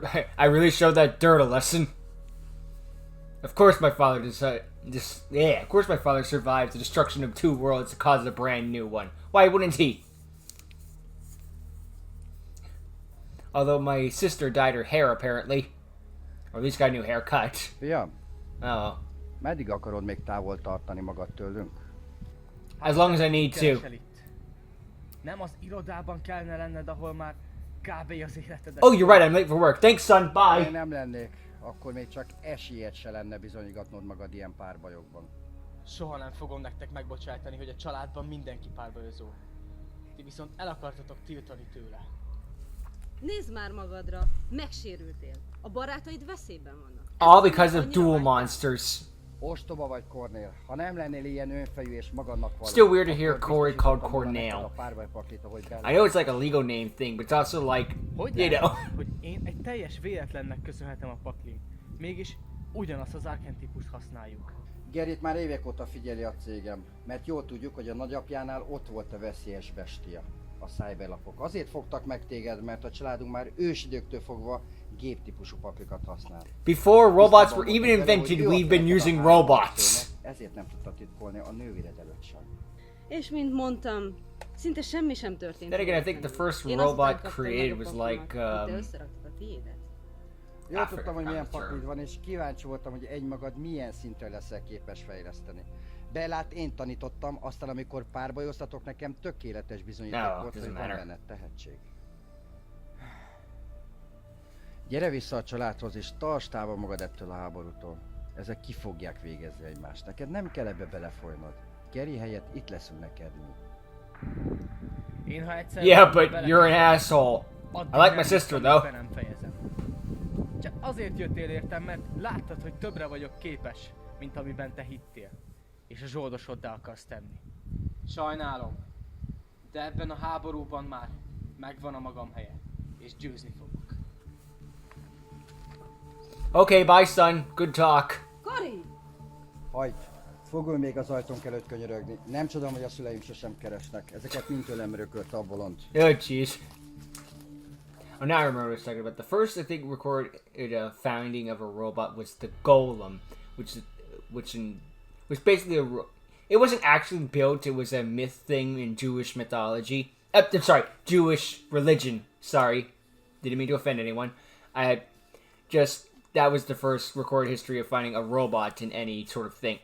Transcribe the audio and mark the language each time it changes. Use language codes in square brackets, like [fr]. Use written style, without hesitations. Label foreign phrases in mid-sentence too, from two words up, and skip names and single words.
[en] I really showed that dirt a lesson. Of course my father of course my father survived the destruction of 2 worlds to cause a brand new one. Why wouldn't he? Although my sister dyed her hair, apparently. Or at least got a new haircut. [hu] Fiam, [en] Oh. [hu] meddig akarod még távol tartani magad tőlünk? [en] As long as I need to. [hu] Nem az irodában kellene lenned, ahol már kb. Az életedet... [en] Oh, you're right, I'm late for work. Thanks, son, [hu] Ha [en] bye! [hu] én nem lennék, akkor még csak esélyed se lenne bizonygatnod magad ilyen párbajokban. Soha nem fogom nektek megbocsájtani, hogy a családban mindenki párbajozó. Ti viszont el akartatok tiltani tőle. Nézd már magadra, megsérültél. A barátaid veszélyben vannak. [en] All because of duel monsters. [hu] Ostoba vagy, Cornél. Ha nem lennél ilyen önfejű és magadnak való. [en] Still weird to hear Corey called Cornell. [hu] A párbajpaklit, ahogy [en] I know it's like a legal name thing, but it's also like, [hu] Hogy [en] you [hu] lehet, [en] know. [hu] hogy én egy teljes véletlennek köszönhetem a paklin. Mégis ugyanazt az archetípust használjuk. Gerit már évek óta figyeli a cégem, mert jól tudjuk, hogy a nagyapjánál ott volt a veszélyes bestia. A cyberlapok. Azért fogtak meg téged, mert a családunk már ősidőktől fogva géptípusú paklikat használ. [en] Before robots were even invented, we've been using robots. [hu] Ezért nem tudta titkolni a nővéred előtt sem. És mint mondtam, szinte semmi sem történt. [en] Then again, I think the first [hu] Én azután [en] robot [hu] kaptam [en] created [hu] meg a [en] was [hu] pokromat, [en] like, [hu] hogy te összeraktad a tiédet. Jól [en] After [hu] tudtam, hogy milyen [en] After. [hu] paklid van, és kíváncsi voltam, hogy egymagad milyen szintre leszel képes fejleszteni. Bellát én tanítottam, aztán amikor párbajoztatok, nekem tökéletes bizonyíték [en] No, [hu] volt, [en] doesn't [hu] hogy van [en] matter. [hu] benned tehetség. Gyere vissza a családhoz, és tartsd távol magad ettől a háborútól. Ezek ki fogják végezni egymást. Neked nem kell ebbe belefolynod. Geri helyett itt leszünk neked mi. Én ha egyszer... [en] Yeah, but you're an asshole. [hu] addig [en] I like [hu] nem [en] my sister, [hu] hiszem, hogy [en] though. [hu] be nem fejezem. Csak azért jöttél értem, mert láttad, hogy többre vagyok képes, mint amiben te hittél. És a zsoldosoddá akarsz tenni. Sajnálom, de ebben a háborúban már megvan a magam helye, és győzni fogok. [en] Okay, bye, son. Good talk. [hu] Kori! Hagyd! Fogul még az ajtónk előtt könyörögni. Nem csodom, hogy a szüleim sosem keresnek. Ezeket mind tőlem örökölte a bolond. [en] Oh, jeez. Oh, now I remember what I was talking about. The first, I think, recorded founding of a robot was the Golem, which was basically it wasn't actually built. It was a myth thing in Jewish mythology. Jewish religion. Sorry, didn't mean to offend anyone. That was the first recorded history of finding a robot in any sort of thing.